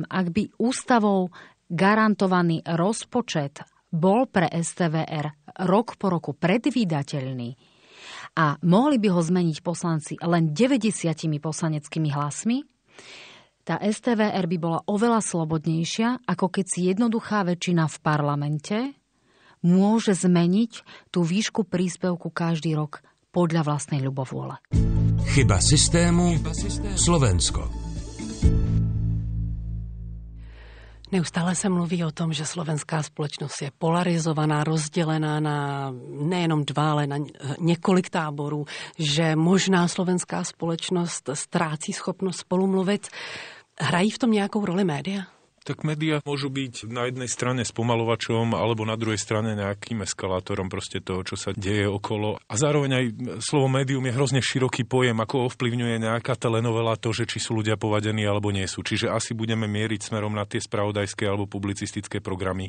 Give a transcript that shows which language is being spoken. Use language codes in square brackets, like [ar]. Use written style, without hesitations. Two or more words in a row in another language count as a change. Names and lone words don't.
[sk] Ak by ústavou garantovaný rozpočet bol pre STVR rok po roku predvídateľný a mohli by ho zmeniť poslanci len 90 poslaneckými hlasmi, tá STVR by bola oveľa slobodnejšia, ako keď si jednoduchá väčšina v parlamente môže zmeniť tú výšku príspevku každý rok podľa vlastnej ľubovôle. Chyba systému Slovensko. [cs] Neustále se mluví o tom, že slovenská společnost je polarizovaná, rozdělená na nejenom dva, ale na několik táborů, že možná slovenská společnost ztrácí schopnost spolumluvit. Hrají v tom nějakou roli média? [sk] Tak médiá môžu byť na jednej strane spomalovačom alebo na druhej strane nejakým eskalátorom proste toho, čo sa deje okolo. A zároveň aj slovo médium je hrozne široký pojem, ako ovplyvňuje nejaká telenovela to, že či sú ľudia povadení alebo nie sú. Čiže asi budeme mieriť smerom na tie spravodajské alebo publicistické programy.